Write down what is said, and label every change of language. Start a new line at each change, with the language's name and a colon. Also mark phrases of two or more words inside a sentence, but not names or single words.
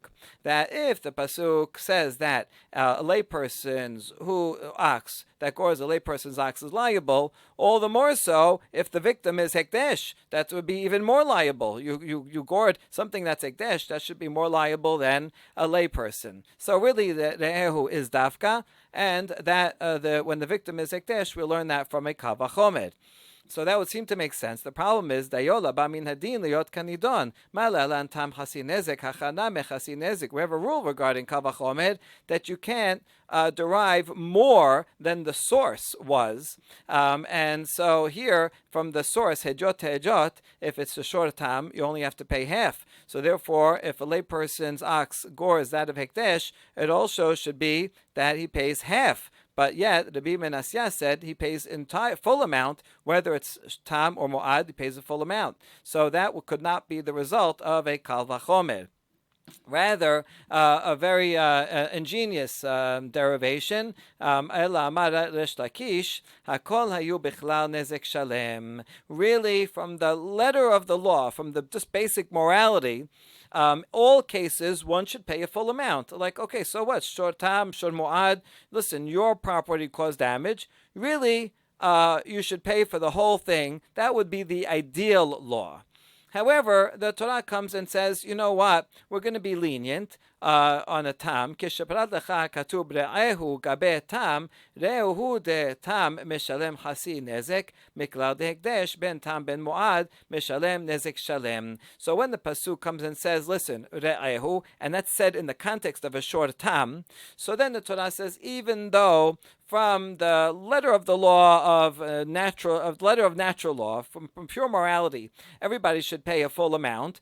English: That if the pasuk says that a layperson's ox that gores a layperson's ox is liable, all the more so if the victim is hekdesh, that would be even more liable. You gored something that's hekdesh, that should be more liable than a layperson. So really, the re'ehu is dafka, and that when the victim is hekdesh, we learn that from a
Hebrew: קל וחומר.
English: So that would seem to make sense. The problem is,
Hebrew: דיו לבא מן הדין להיות כנדון, מה להלן תם חצי נזק הכא נמי חצי נזק.
English: We have a rule regarding
Hebrew: קל וחומר
English: that you can't derive more than the source was. And so here, from the source, hedjot to hedjot, if it's a short tam, you only have to pay half. So therefore, if a layperson's ox gores that of hekdesh, it also should be that he pays half. But yet, Rabbi Menasya said he pays full amount, whether it's tam or mu'ad, he pays a full amount. So that could not be the result of a
Hebrew: קל וחומר.
English: Rather, a very ingenious derivation.
Hebrew: אלא אמר ריש לקיש, הכל היו בכלל נזק שלם.
English: Really, from the letter of the law, from the just basic morality, all cases one should pay a full amount. Like, okay, so what?
Hebrew: שור תם, שור מועד.
English: Listen, your property caused damage. Really, you should pay for the whole thing. That would be the ideal law. However, the Torah comes and says, you know what? We're going to be lenient on a tam.
Aramaic: כשפירט לך כתוב רעהו גבי תם, רעהו דתם משלם חצי נזק, מכלל דהקדש בין תם בין מועד משלם נזק שלם.
English: So when the pasuk comes and says, listen, re'ehu, and that's said in the context of a short tam, so then the Torah says, even though from the letter of the law of natural law, from pure morality, everybody should pay a full amount.